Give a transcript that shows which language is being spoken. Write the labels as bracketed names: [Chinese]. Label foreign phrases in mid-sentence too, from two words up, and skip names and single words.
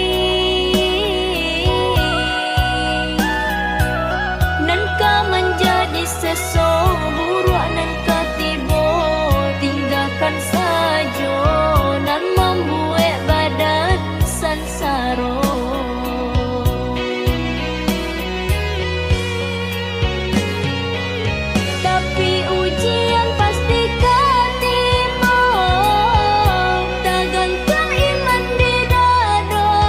[Minangkabau] Nan kau menjadi seseorang nan katibo, tinggalkan saja nan membuat badan sansaro. [Indonesian] Tapi ujian pasti kan tiba, tergantung iman di dada.